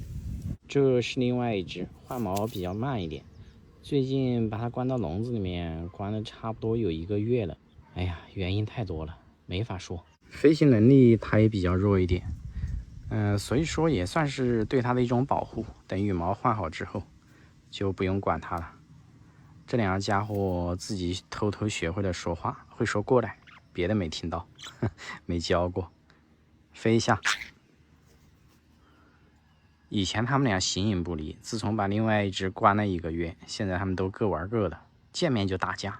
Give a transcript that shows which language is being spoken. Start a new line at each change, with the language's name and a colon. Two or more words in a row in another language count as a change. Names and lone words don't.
Chinese: 這是另外一隻，換毛比較慢一點，最近把它關到籠子裡面，關了差不多有1個月了。哎呀，原因太多了，沒法說。飞行能力它也比較弱一點，所以說也算是對它的一種保護。等羽毛換好之後，就不用管它了。這2 個家伙自己偷偷學會了說話，會說過來，別的沒聽到，沒教過。飛一下。以前他們倆形影不離，自從把另外一隻關了1個月，現在他們都各玩各的，見面就打架。